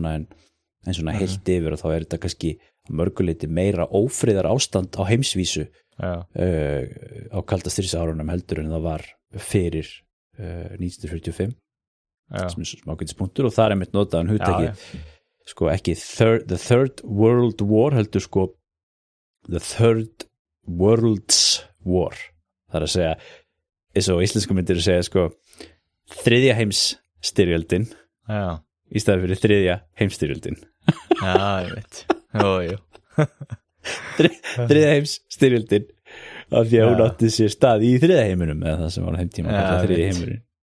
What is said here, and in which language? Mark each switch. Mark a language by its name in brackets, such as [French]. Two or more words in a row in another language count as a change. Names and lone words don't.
[Icelandic] svona en svona heilt yfir og þá þetta kannski mörguleiti meira ófriðar ástand á heimsvísu á kalda stríðsárunum heldur en það var fyrir 1945 sem smákvæmdispunktur og það einmitt notaðan hugtakið sko ekki [English] the third world war [Icelandic] heldur sko [English] the third world's war [Icelandic] það að segja eins og íslensku myndir að segja sko þriðja heimsstyrjöldin í staði fyrir þriðja heimsstyrjöldin ég veit þriðja heimsstyrjöldin af því að hún átti sér stað í þriðja heiminum eða það sem var heimtíma þriðja heimurinn